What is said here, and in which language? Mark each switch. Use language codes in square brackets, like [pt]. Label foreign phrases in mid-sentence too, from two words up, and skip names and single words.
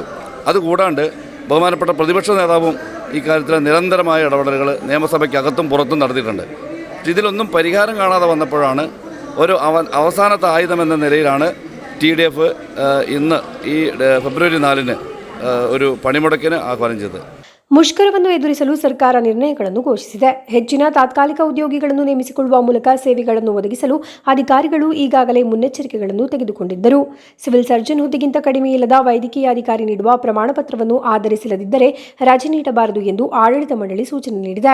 [ml] അതുകൂടാണ്ട് ബഹുമാനപ്പെട്ട പ്രതിപക്ഷ നേതാവും ഇക്കാര്യത്തിൽ നിരന്തരമായ ഇടപെടലുകൾ നിയമസഭയ്ക്കകത്തും പുറത്തും നടത്തിയിട്ടുണ്ട്. ഇതിലൊന്നും പരിഹാരം കാണാതെ വന്നപ്പോഴാണ് ഒരു അവസാനത്തെ ആയുധമെന്ന നിലയിലാണ് TDF ഇന്ന് ഈ ഫെബ്രുവരി 4-ന് ഒരു പണിമുടക്കിന് ആഹ്വാനം ചെയ്തത്. [kn] ಮುಷ್ಕರವನ್ನು ಎದುರಿಸಲು ಸರ್ಕಾರ ನಿರ್ಣಯಗಳನ್ನು ಘೋಷಿಸಿದೆ. ಹೆಚ್ಚಿನ ತಾತ್ಕಾಲಿಕ ಉದ್ಯೋಗಿಗಳನ್ನು ನೇಮಿಸಿಕೊಳ್ಳುವ ಮೂಲಕ ಸೇವೆಗಳನ್ನು ಒದಗಿಸಲು ಅಧಿಕಾರಿಗಳು ಈಗಾಗಲೇ ಮುನ್ನೆಚ್ಚರಿಕೆಗಳನ್ನು ತೆಗೆದುಕೊಂಡಿದ್ದರು. ಸಿವಿಲ್ ಸರ್ಜನ್ ಹುದ್ದೆಗಿಂತ ಕಡಿಮೆ ಇಲ್ಲದ ವೈದ್ಯಕೀಯ ಅಧಿಕಾರಿ ನೀಡುವ ಪ್ರಮಾಣ ಪತ್ರವನ್ನು ಆಧರಿಸಿಲ್ಲದಿದ್ದರೆ ರಜೆ ನೀಡಬಾರದು ಎಂದು ಆಡಳಿತ ಮಂಡಳಿ ಸೂಚನೆ ನೀಡಿದೆ.